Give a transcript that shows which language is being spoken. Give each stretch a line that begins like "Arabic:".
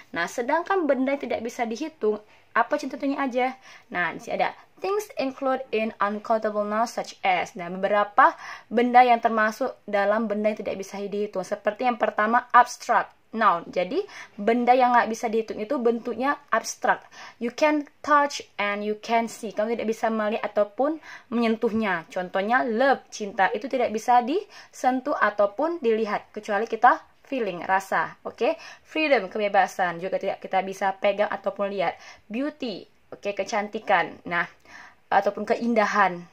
Indonesian: Nah, sedangkan benda yang tidak bisa dihitung, apa contohnya aja? Nah, di sini ada
English: things include in uncountable nouns such as.
Indonesian: Nah, beberapa benda yang termasuk dalam benda yang tidak bisa dihitung. Seperti yang pertama, abstract noun. Jadi, benda yang nggak bisa dihitung itu bentuknya abstrak.
English: You can touch and you can see.
Indonesian: Kamu tidak bisa melihat ataupun menyentuhnya. Contohnya, love, cinta. Itu tidak bisa disentuh ataupun dilihat. Kecuali kita feeling, rasa. Oke? Freedom, kebebasan. Juga tidak kita bisa pegang ataupun lihat. Beauty, oke, kecantikan. Nah, ataupun keindahan.